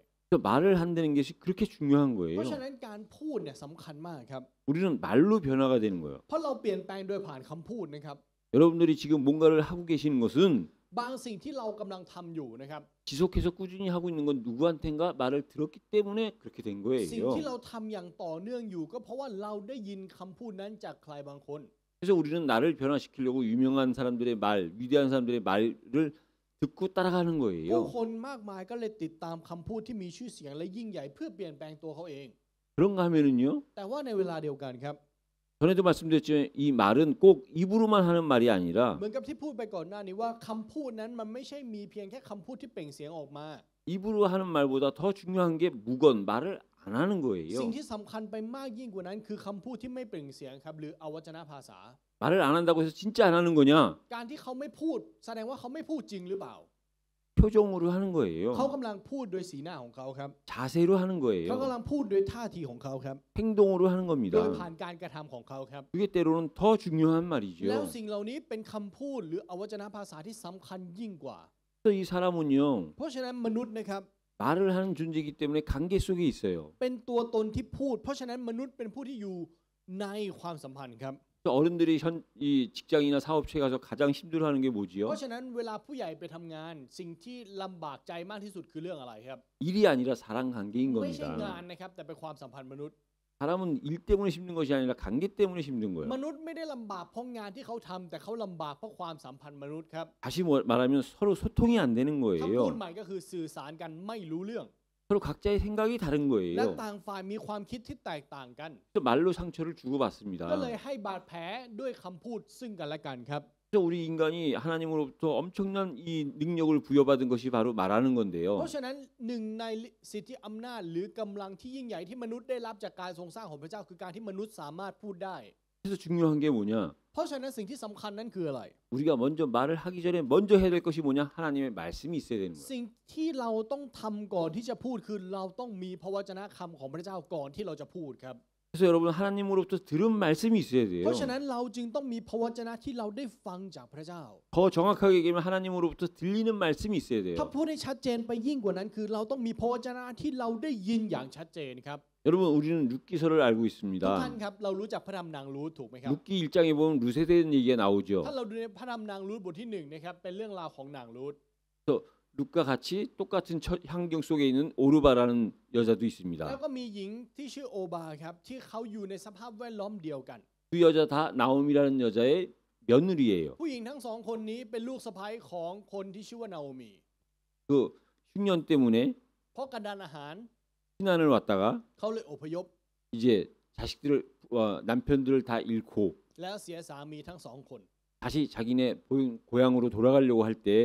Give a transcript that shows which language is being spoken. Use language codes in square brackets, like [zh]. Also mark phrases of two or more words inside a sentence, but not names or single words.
[ko] 그래서 말을 한다는 것이 그렇게 중요한 [th] เพราะฉะ [ko] 거예요. [th] นั้นการพูดเนี่ยสำคัญมากครับ [ko] 우리는 말로 변화가 되는 거예요. [th] เพราะเราเปลี่ยนแปลงโดยผ่านคำพูดนะครับ [ko] 여러분들이 지금 뭔가를 하고 계시는 것은 [th] บางสิ่งที่เรากำลังทำอยู่นะครับ [ko] 지속해서 꾸준히 하고 있는 건 누구한텐가 말을 들었기 때문에 그렇게 된 [th] สิ่ง [ko] 거예요. [th] ที่เราทำอย่างต่อเนื่องอยู่ก็เพราะว่าเราได้ยินคำพูดนั้นจากใครบางคน [ko] 그래서 우리는 나를 변화시키려고 유명한 사람들의 말, 위대한 사람들의 말을 듣고 따라가는 [th] ผู้ [ko] 거예요. [th] คนมากมายก็เลยติดตามคำพูดที่มีชื่อเสียงและยิ่งใหญ่เพื่อเปลี่ยนแปลงตัวเขาเอง [ko] 그런가 하면은요. [th] แต่ว่าในเวลาเดียวกันครับ [ko] 전에도 말씀드렸지만 이 말은 꼭 입으로만 하는 말이 아니라 [th] เหมือนกับที่พูดไปก่อนหน้านี้ว่าคำพูดนั้นมันไม่ใช่มีเพียงแค่คำพูดที่เปล่งเสียงออกมา [ko] 입으로 하는 말보다 더 중요한 게 묵언, 말을 안 하는 [th] สิ่ง [ko] 거예요. [th] ที่สำคัญไปมากยิ่งกว่านั้นคือคำพูดที่ไม่เปล่งเสียงครับหรืออวัจนภาษา [ko] 말을 안 한다고 해서 진짜 안 하는 거냐? [th] การที่เขาไม่พูดแสดงว่าเขาไม่พูดจริงหรือเปล่า [ko] 표정으로 하는 [th] เขา [ko] 거예요. [th] กำลังพูดโดยสีหน้าของเขาครับ [ko] 자세로 하는 [th] เขากำ [ko] 거예요. [th] ลังพูดโดยท่าทีของเขาครับ [ko] 행동으로 하는 [th] โดย [ko] 겁니다. [th] ผ่านการกระทำของเขาครับ [ko] 그게 때로는 더 중요한 [th] แล้ว [ko] 말이죠. [th] สิ่งเหล่านี้เป็นคำพูดหรืออวัจนภาษาที่สำคัญยิ่งกว่า [ko] 그래서 이 사람은요. [th] เพราะฉะนั้นมนุษย์นะครับ [ko] 말을 하는 존재이기 때문에 관계 속에 있어요. [th] เป็นตัวตนที่พูด เพราะฉะนั้นมนุษย์เป็นผู้ที่อยู่ในความสัมพันธ์ครับ [ko] 그래서 어른들이 이 직장이나 사업체에 가서 가장 힘들어하는 게 [th] เพ [ko] 뭐지요? [th] ราะฉะนั้นเวลาผู้ใหญ่ไปทำงาน สิ่งที่ลำบากใจมากที่สุดคือเรื่องอะไรครับ [ko] 일이 아니라 사랑 관계인 [th] ไม่ใช่งาน [ko] 겁니다. [th] นะครับแต่เป็นความสัมพันธ์มนุษย์ [ko] 사람은 일 때문에 힘든 것이 아니라 관계 때문에 힘든 거예요. [th] มนุษย์ไม่ได้ลำบากเพราะงานที่เขาทำแต่เขาลำบากเพราะความสัมพันธ์มนุษย์ครับ [ko] 다시 말하면 서로 소통이 안 되는 [th] คำพูด [ko] 거예요. [th] ใหม่ก็คือสื่อสารกันไม่รู้เรื่อง [ko] 서로 각자의 생각이 다른 [th] และ [ko] 거예요. [th] ต่างฝ่ายมีความคิดที่แตกต่างกัน [ko] 그래서 말로 상처를 [th] ก็ [ko] 주고받습니다. [th] เลยให้บาดแผลด้วยคำพูดซึ่งกันและกันครับ [ko] 그래서 우리 인간이 하나님으로부터 엄청난 이 능력을 부여받은 것이 바로 말하는 [th] เพ [ko] 건데요. [th] ราะฉะนั้นหนึ่งในสิทธิอำนาจหรือกำลังที่ยิ่งใหญ่ที่มนุษย์ได้รับจากการทรงสร้างของพระเจ้าคือการที่มนุษย์สามารถพูดได้ [ko] 그래서 중요한 게 뭐냐? [th] เพราะฉะนั้นสิ่งที่สำคัญนั้นคืออะไร [ko] 우리가 먼저 말을 하기 전에 먼저 해야 될 것이 뭐냐? 하나님의 말씀이 있어야 되는 거예요. [th] สิ่งที่เราต้องทำก่อนที่จะพูดคือเราต้องมีพระวจนะคำของพระเจ้าก่อนที่เราจะพูดครับ [ko] 그래서 여러분 하나님으로부터 들은 말씀이 있어야 [th] เพ [ko] 돼요. [th] ราะฉะนั้นเราจึงต้องมีพระวจนะที่เราได้ฟังจากพระเจ้า [ko] 더 정확하게 얘기하면 하나님으로부터 들리는 말씀이 있어야 [th] ถ้า [ko] 돼요. [th] พูดให้ชัดเจนไปยิ่งกว่านั้นคือเราต้องมีพระวจนะที่เราได้ยินอย่างชัดเจนครับ [ko] 여러분 우리는 룻기서를 알고 [th] ทุกท่าน [ko] 있습니다. [th] ครับเรารู้จักพระธรรมนางรูธถูกไหมครับ [ko] 룻기 1장에 보면 룻에 대한 얘기가 나오죠. [th] ถ้าเราดูในพระธรรมนางรูธบทที่1นะครับเป็นเรื่องราวของนางรูธ [ko] 룻과 같이 똑같은 환경 속에 있는 오르바라는 여자도 [th] แล้ว [ko] 있습니다. [th] ก็มีหญิงที่ชื่อโอบาครับที่เขาอยู่ในสภาพแวดล้อมเดียวกัน [ko] 그 여자 다 나옴이라는 여자의 며느리예요. [th] ผู้หญิงทั้งสองคนนี้เป็นลูกสะใภ้ของคนที่ชื่อว่านาโอมี [ko] 그 흉년 때문에 [th] เพราะกันดานอาหาร [ko] 피난을 왔다가 [th] เขาเลยอพยพ [ko] 이제 자식들을 남편들을 다 잃고 [th] แล้วเสียสามีทั้งสองคน [ko] 다시 자기네 고향으로 돌아가려고 할 때